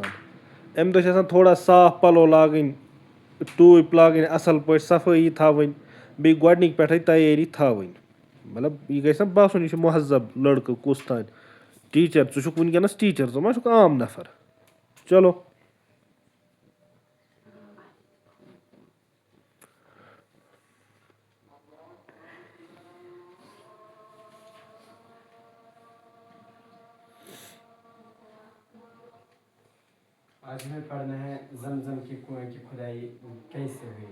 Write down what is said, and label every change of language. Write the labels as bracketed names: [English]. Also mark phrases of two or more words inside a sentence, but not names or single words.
[Kashmiri] اَمہِ دۄہ چھِ آسان تھوڑا صاف پَلو لاگٕنۍ, ٹوٗپۍ لاگٕنۍ اَصٕل پٲٹھۍ, صفٲیی تھاوٕنۍ, بیٚیہِ گۄڈنِکۍ پٮ۪ٹھَے تیٲری تھاوٕنۍ. مطلب یہِ گژھِ نہ باسُن یہِ چھُ مہذب لٔڑکہٕ کُس تانۍ. ٹیٖچَر ژٕ چھُکھ وٕنکٮ۪نَس ٹیٖچَر, ژٕ ما چھُکھ عام نفر. [Urdu] چلو. آج ہمیں پڑھنا ہے زمزم کی کنویں کی کھدائی کیسے ہوئی.